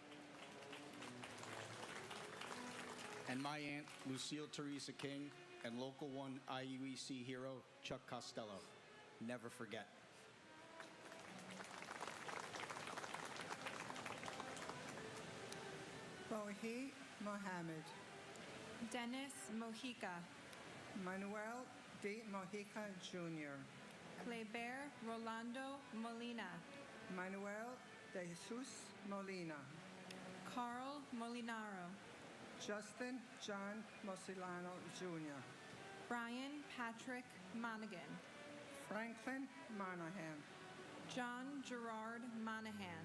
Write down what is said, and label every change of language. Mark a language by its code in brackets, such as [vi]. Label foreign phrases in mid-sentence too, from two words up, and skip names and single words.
[en] and my aunt, Lucille Teresa King, and Local 1 IUEC hero, Chuck Costello. Never forget. Mohi Mohammed, Dennis Mojica, Manuel D. Mojica Jr., Kleber Rolando Molina, Manuel de Jesus Molina, Carl Molinaro, Justin John Mosilano Jr., Brian Patrick Monaghan, Franklin Monahan, John Gerard Monahan,